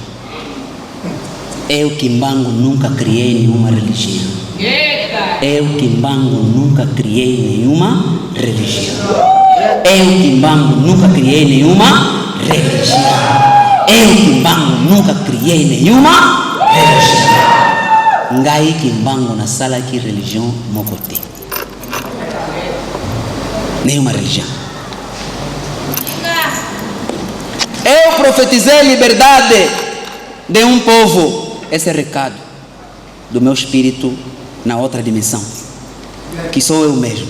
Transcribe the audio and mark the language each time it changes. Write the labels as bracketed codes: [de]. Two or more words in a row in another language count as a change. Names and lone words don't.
[pt] Eu, Kimbangu, nunca criei nenhuma religião. Eu, Kimbangu, nunca criei nenhuma religião. Eu, Kimbangu, nunca criei nenhuma religião. Eu, Kimbangu, nunca criei nenhuma religião. [ln] Ngai Kimbangu na sala que religião mokote. [pt] Nenhuma religião. Eu profetizei liberdade de um povo. Esse é o recado do meu espírito na outra dimensão, que sou eu mesmo.